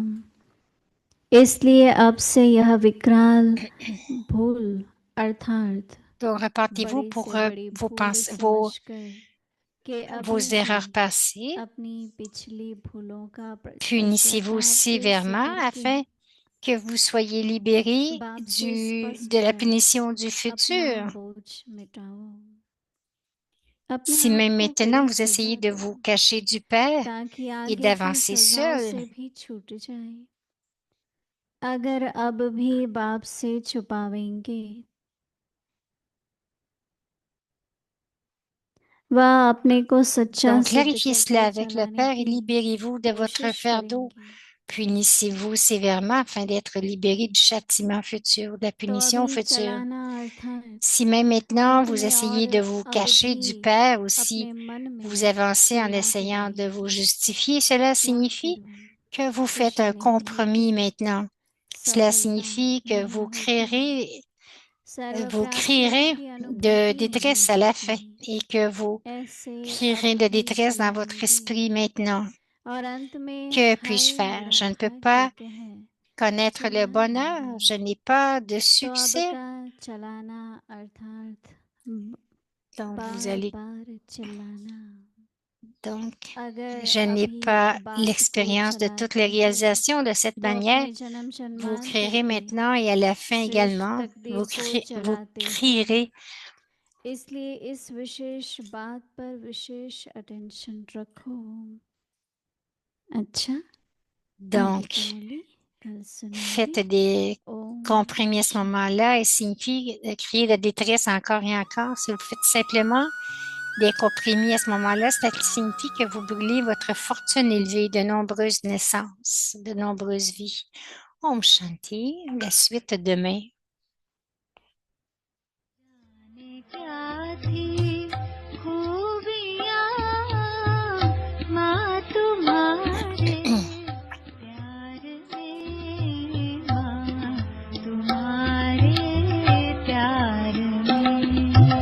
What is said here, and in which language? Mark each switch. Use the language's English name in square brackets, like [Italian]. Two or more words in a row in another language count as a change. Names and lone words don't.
[Hindi] इसलिए अब से यह विकराल भूल अर्थात [French] Donc, reportez-vous [Hindi] बड़ी [French] pour [Hindi] से बड़ी [French] vos [Hindi] भूल [French] pensées, [Hindi] समझकर कि [French] vos [Hindi] अभी [French] erreurs [Hindi] भी [French] passées. [Hindi] अपनी पिछली भूलों का [French] Punissez-vous [Hindi] पश्चाताप [French] sévèrement [Hindi] करके [French] afin que vous soyez libérés [Hindi] बाप से स्पष्ट [French] de la [Hindi] कर [French] punition du [Hindi] अपना [French] futur. [Hindi] बोझ मिटाओ। अपने [French] Si [Hindi] आप [French] même [Hindi] को [French] maintenant [Hindi] पीड़ित [French] vous essayez [Hindi] बुझा [French] de [Hindi] दो [French] vous cacher du Père [Hindi] ताकि [French] et [Hindi] आगे की [French] d'avancer [Hindi] सजाओं [French] seul, [Hindi] से भी छूट जाए। अगर अब भी बाप से छुपावेंगे वह अपने को सच्चा [French] donc [Hindi] सिद्ध [French] clarifiez cela [Hindi] करके [French] avec le [Hindi] चलाने [French] Père et [Hindi] की [French] libérez-vous de votre [Hindi] कोशिश [French] fardeau. [Hindi] करेंगे। [French] Punissez-vous sévèrement afin d'être libérés du châtiment futur, de la [Hindi] तो [French] punition [Hindi] अभी [French] future. [Hindi] चलाना अर्थात [French] Si même maintenant [Hindi] अंत [French] vous [Hindi] में और [French] essayez de vous [Hindi] अब [French] cacher du [Hindi] भी [French] Père ou si [Hindi] अपने मन [French] vous [Hindi] में [French] avancez en [Hindi] चिल्लाते [French] essayant de vous [Hindi] रहेंगे [French] justifier, cela [Hindi] क्या [French] signifie [Hindi] करूं, [French] que vous faites [Hindi] खुशी [French] un [Hindi] नहीं [French] compromis [Hindi] होती, [French] maintenant. Cela [Hindi] सफलता [French] signifie que [Hindi] नहीं होती, सर्व [French] vous [Hindi] प्राप्तियों [French] crierez [Hindi] की [French] de [Hindi] अनुभूति नहीं [French] détresse à la fin [Hindi] होती। [French] et que vous [Hindi] ऐसे अब [French] crierez de [Hindi] भी [French] détresse dans votre [Hindi] चलाएंगे [French] esprit maintenant. [Hindi] और अंत में [French] Que puis-je [Hindi] हाय [French] faire? [Hindi] मेरा [French] Je ne peux pas [Hindi] भाग्य है [French] connaître le [Hindi] चिल्लाना [French] bonheur, je [Hindi] नहीं। [French] n'ai pas de [Hindi] तो अब [French] succès. [Hindi] का चलाना अर्थात [French] Donc, vous [Hindi] बार [French] allez, [Hindi] बार चिल्लाना। [French] donc, [Hindi] अगर [French] je n'ai [Hindi] अभी [French] pas [Hindi] बात को [French] l'expérience de toutes les [Hindi] चलाते हो [French] réalisations de cette [Hindi] तो [French] manière. [Hindi] अपने जन्म [French] Vous [Hindi] जन्मांतर [French] crierez [Hindi] के [French] maintenant et à la fin [Hindi] श्रेष्ठ [French] également, [Hindi] तकदीर को [French] vous [Hindi] चलाते हो। [French] crierez. [Hindi] इसलिए इस विशेष बात पर विशेष अटेंशन रखो। अच्छा, आगे की [French] Donc, [Hindi] मुरली कल [French] faites [Hindi] सुनेंगे। [French] des [Hindi] ओम [French] compromis à ce [Hindi] शांति। [French] moment-là et signifie de crier de détresse encore et encore. Si vous le faites simplement, d'être opprimé à ce moment-là, ça signifie que vous brûlez votre fortune élevée de nombreuses naissances, de nombreuses vies. Om Shanti, la suite demain. [Hindi] क्या थी खूबियाँ माँ तुम्हारे प्यार में, माँ तुम्हारे प्यार में